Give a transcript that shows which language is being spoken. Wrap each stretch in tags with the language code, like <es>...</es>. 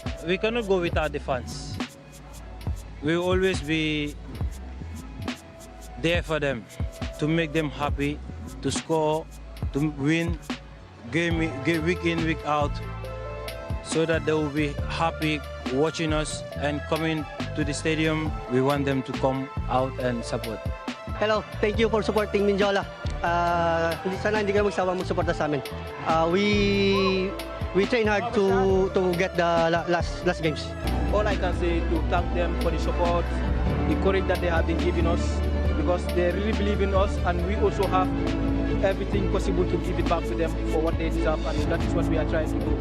<en>We cannot go without the fans. We will always be there for them, to make them happy, to score, to win game week in, week out, so that they will be happy watching us and coming to the stadium. We want them to come out and support. Hello, thank you for supporting Mindiola.</en> <tl>Sana hindi kayo magsawang magsuporta sa amin.</tl> <en>We train hard to get the last games. All I can say to thank them for the support, the courage that they have been giving us, because they really believe in us, and we also have everything possible to give it back to them for what they deserve, and that is what we are trying to do.</en>